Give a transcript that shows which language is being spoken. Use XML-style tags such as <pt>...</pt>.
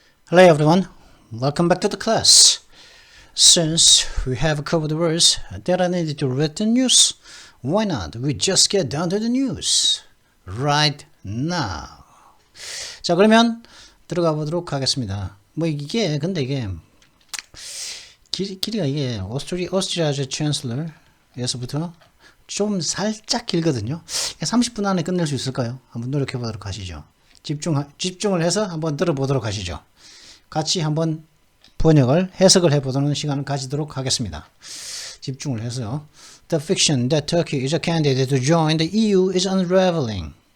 <en>Hello everyone, welcome back to the class. Since we have covered the words that are needed to read the news, why not we just get down to the news right now.</en> <ko>자, 그러면 들어가 보도록 하겠습니다. 근데 이게 길이가 이게 오스트리아의 챈슬러에서부터 좀 살짝 길거든요. 30분 안에 끝낼 수 있을까요? 한번 노력해 보도록 하시죠. 집중을 해서 한번 들어보도록 하시죠. 같이 한번 번역을 해석을 해보는 시간을 가지도록 하겠습니다. 집중을 해서요.</ko> <en>The fiction that Turkey is a candidate to join the EU is unraveling.</en>